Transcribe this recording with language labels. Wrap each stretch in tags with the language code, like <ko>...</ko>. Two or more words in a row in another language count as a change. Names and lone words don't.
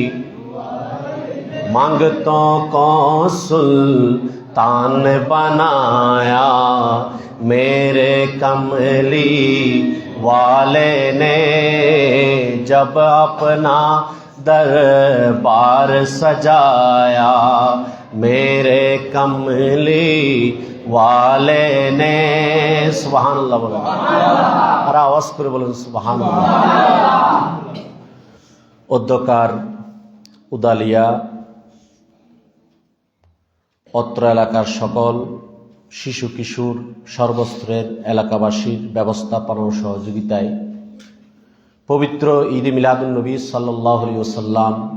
<ur>منگتوں کو سلطان بنایا، میرے کملی والے نے، جب اپنا دربار سجایا، میرے کملی والے نے،</ur> <ar>سبحان اللہ</ar> <ur>بولو،</ur> <bn>আরো আওয়াজ করে বলুন</bn> <ar>سبحان الله.</ar> <bn>অধ্যকার উদালিয়া অত্র এলাকার সকল শিশু কিশোর সর্বস্তরের এলাকাবাসীর ব্যবস্থাপনা ও সহযোগিতায় পবিত্র ঈদ মিলাদুন নবী</bn> <ar>صلى الله عليه وسلم</ar>